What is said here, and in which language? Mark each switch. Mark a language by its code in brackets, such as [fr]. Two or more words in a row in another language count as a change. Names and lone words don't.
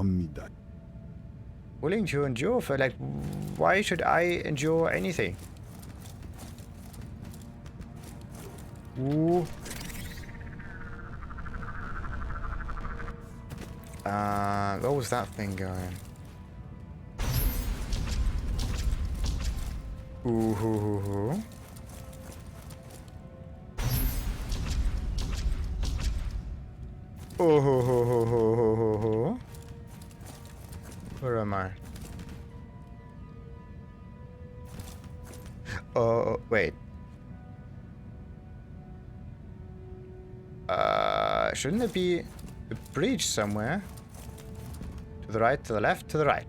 [en] Willing to endure for, like, why should I endure anything? Ooh. What was that thing going? Ooh, hoo, hoo, hoo. Oh, ho, ho, ho, ho, ho, ho, ho. Where am I? Oh, wait. Shouldn't there be a breach somewhere? To the right, to the left, to the right.